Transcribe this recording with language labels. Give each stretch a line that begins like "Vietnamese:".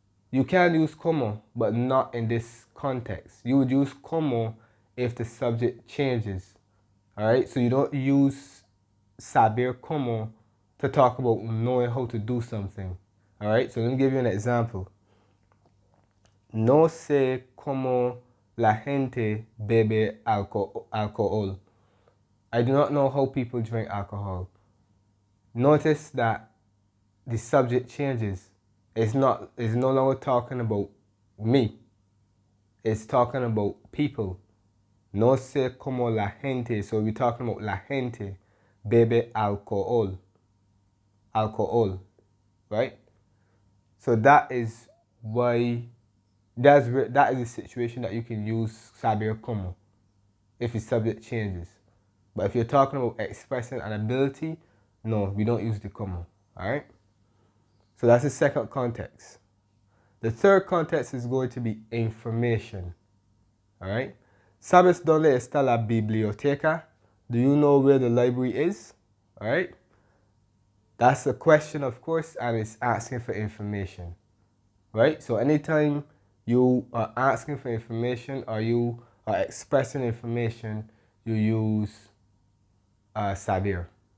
English: You can use como, but not in this context. You would use como if the subject changes. Alright? So you don't use saber como to talk about knowing how to do something. Alright? So let me give you an example.
Spanish: No sé cómo la gente bebe alcohol.
English: I do not know how people drink alcohol. Notice that the subject changes. It's no longer talking about me. It's talking about people.
Spanish: No sé cómo la gente.
English: So we're talking about
Spanish: la gente bebe alcohol. Alcohol. Right?
English: So that is why that is a situation that you can use saber como if the subject changes. But if you're talking about expressing an ability, no, we don't use the como. Alright? So that's the second context. The third context is going to be information. Alright?
Spanish: ¿Sabes dónde está la biblioteca?
English: Do you know where the library is? Alright? That's a question, of course, and it's asking for information. Right? So anytime you are asking for information or you are expressing information, you use saber.